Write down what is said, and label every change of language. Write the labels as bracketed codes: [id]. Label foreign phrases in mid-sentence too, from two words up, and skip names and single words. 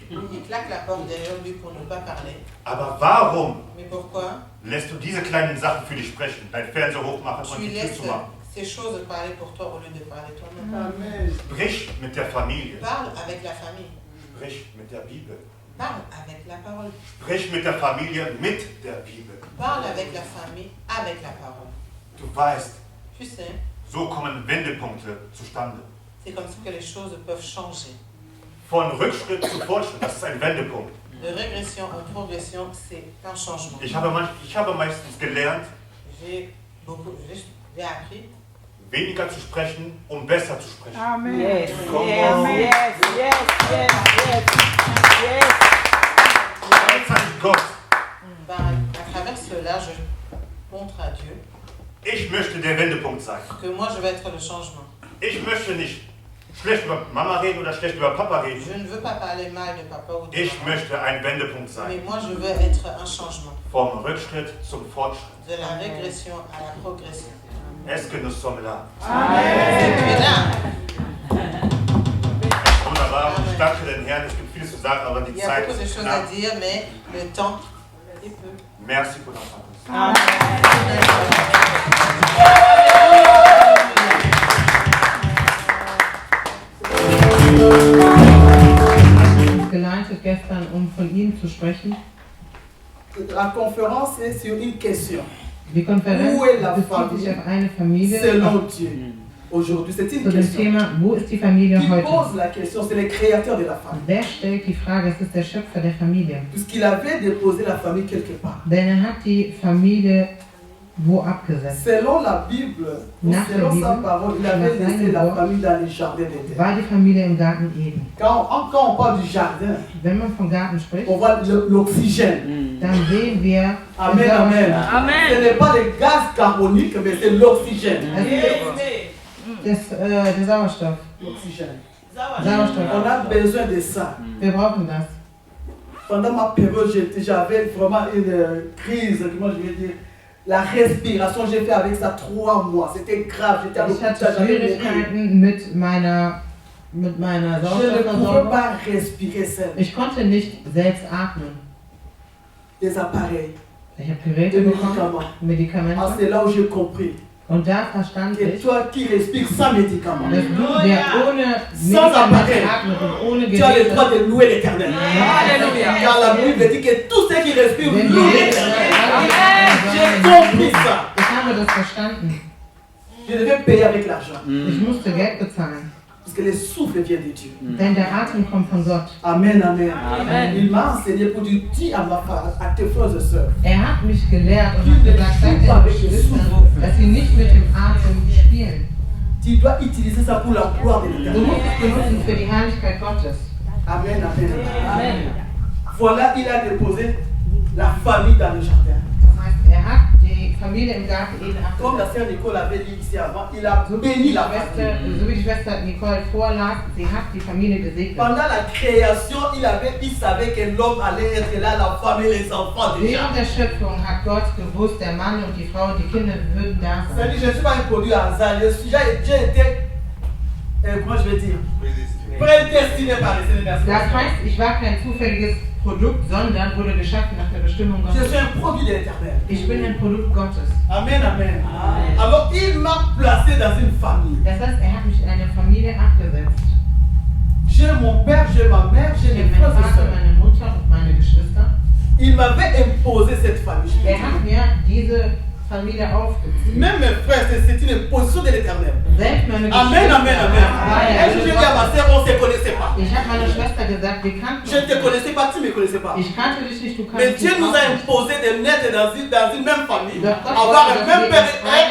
[fr] Il claque la porte derrière lui pour ne pas parler. [de] Aber warum [fr] Mais pourquoi [de] lässt du diese kleinen Sachen für dich sprechen? Dein Fernseher hochmachen und [fr] tu [de] die Tür [fr] laisses [de] zu machen. [fr] ces choses parler pour toi au lieu de parler toi-même? [de] Sprich mit der Familie. [fr] Parle avec la famille. [de] Sprich mit der Bibel. [fr] Parle avec la parole. [de] Sprich mit der Familie mit der Bibel. [fr] Parle avec la famille, avec la parole. [de] Du weißt, [fr] Tu sais, [de] so kommen Wendepunkte zustande. [fr] c'est comme ça que les choses peuvent changer. [de] Von Rückschritt zu Fortschritt, das ist ein Wendepunkt. [fr] De régression en progression, c'est un changement. [de] Ich habe meistens gelernt, [fr] J'ai appris [de] weniger zu sprechen, um besser zu sprechen. Amen. [en] Yes, Come yes, on. yes, yes, yes, yes, yes. [de] Gleichzeitig Gott, [fr] à travers cela, je montre à Dieu [de] ich möchte der Wendepunkt sein. [fr] que moi je vais être le changement. [de] Ich möchte nicht schlecht über Mama reden oder schlecht über Papa reden. [fr] Je ne veux pas parler mal de papa ou de [de] Ich [fr] maman, [de] möchte ein Wendepunkt sein. [fr] mais moi je veux être un changement. [de] Vom Rückschritt zum Fortschritt. [fr] De la régression à la progression. Est-ce que nous sommes là? Et puis là, [de] Wunderbar. Ich danke den Herrn. Es gibt vieles zu sagen, aber die [fr] il y a [de] Zeit [fr] beaucoup de [de] ist [fr] choses à [de] knapp. [fr] dire, mais le temps est peu. Merci pour l'entendre. [de] Geleitet gestern, von ihm zu sprechen. [fr] La conférence est sur une question. [de] Die Konferenz [fr] Où est la [de] bezieht sich [fr] famille [de] auf eine Familie. [fr] selon Dieu? Aujourd'hui, c'est une [de] Zu dem [fr] question. [de] Thema, wo ist die Familie [fr] Qui [de] heute? [fr] pose la question, c'est le créateur de la famille. [de] Wer stellt die Frage? Es ist der Schöpfer der Familie. [fr] Puisqu'il avait déposé la famille quelque part. [de] Denn er hat die Familie wo abgesetzt. [fr] Selon la Bible, ou [de] Nach [fr] selon [de] der [fr] sa [de] Bibel, [fr] parole, il avait [de] nach [fr] laissé [de] seinem [fr] la [de] Wort, [fr] famille dans le jardin d'Éden. [de] war die Familie im Garten Eden. [fr] Quand on parle du jardin, [de] Wenn man vom Garten spricht, [fr] on voit l'oxygène. [de] dann sehen wir Amen, den amen. Amen. [fr] Ce n'est pas le gaz carbonique, mais c'est l'oxygène. [de] der Sauerstoff. [fr] L'oxygène. [de] Sauerstoff. [fr] On a besoin de ça. [de] Wir brauchen das. [fr] Pendant ma période, j'avais vraiment une crise, comment je vais dire, la respiration, j'ai fait avec ça 3 mois. C'était grave, j'étais à [de] Ich hatte [fr] l'hôpital, j'avais des [de] Schwierigkeiten mit meiner [fr] Je ne pouvais [de] Sauerstoffversorgung. [fr] pas respirer seul. [de] Ich konnte nicht selbst atmen. [fr] Des appareils, [de] Ich habe [fr] des [de] Geräte bekommen, [fr] médicaments. Ah, [de] Medikamente. [fr] c'est là où j'ai compris [de] Und da verstand [fr] que [de] ich, [fr] toi qui respires sans médicaments, [de] dass du, der ohne [fr] Sans appareil. [de] Medikamente atmet und ohne [fr] tu as le droit [de] Geräte, [fr] de louer l'éternel. Alléluia. Car la Bible dit que tous ceux qui respirent louent l'éternel. J'ai Amen. compris ça. [de] Ich habe das verstanden. [fr] Je devais payer avec l'argent. [de] Ich musste Geld bezahlen. [fr] Parce que le souffle vient de Dieu. [de] Denn der Atem kommt von Gott. Amen, amen. Amen. [fr] Il m'a enseigné pour dire, dis à ma femme, à tes frères et sœurs, [de] Hat mich gelehrt und hat gesagt, sagt den Geschwistern, dass sie nicht mit dem Atem spielen. [fr] tu dois utiliser ça pour la gloire de [de] Du [fr] l'Éternel. [de] musst es benutzen für die Herrlichkeit Gottes. Amen, amen. Amen. [fr] Voilà, il a déposé la famille dans le jardin. [de] Das heißt, hat die Familie im Garten Eden [fr] Comme la [de] abgesetzt. [fr] sœur Nicole avait dit ici avant, il a [de] So wie [fr] béni [de] die [fr] la famille. [de] Schwester, so wie die Schwester Nicole vorlas, sie hat die Familie gesegnet. [fr] Pendant la création, il savait que l'homme allait être là, la femme et les enfants déjà. [de] Während der Schöpfung hat Gott gewusst, der Mann und die Frau und die Kinder würden da sein. [fr] C'est-à-dire, je ne suis pas un produit à hasard. J'ai été, comment je vais dire, prédestiné par le Seigneur. [de] Das heißt, ich war kein zufälliges Produkt, sondern wurde geschaffen nach der Bestimmung [fr] Je [de] Gottes. [fr] suis un produit de l'Éternel. [de] Ich bin ein Produkt Gottes. Amen, amen. [fr] Alors, il m'a placé dans une famille. [de] Das heißt, hat mich in eine Familie abgesetzt. [fr] J'ai mon père, j'ai ma mère, j'ai [de] Ich [fr] mes [de] habe [fr] frères [de] meinen [fr] et [de] Vater, [fr] sœurs. [de] meine Mutter und meine Geschwister. [fr] Il m'avait imposé cette famille. [de] Hat mir diese Familie aufgezogen. [fr] Même mes frères, c'est une imposition de l'Éternel. [de] Selbst meine Amen, amen, amen. [fr] Et je dis à ma sœur, on ne se connaissait pas. [de] Ich habe meiner Schwester gesagt, wir kannten [fr] Je ne te connaissais pas, tu ne me connaissais pas. [de] Ich kannte dich nicht, du [fr] Mais [de] kannst [fr] Dieu [de] mich [fr] nous [de] auch [fr] a [de] nicht. [fr] imposé de naître dans une même famille, [de] Doch Gott [fr] avoir [de] wollte, [fr] un [de] dass [fr] même [de] wir [fr] père [de] in einer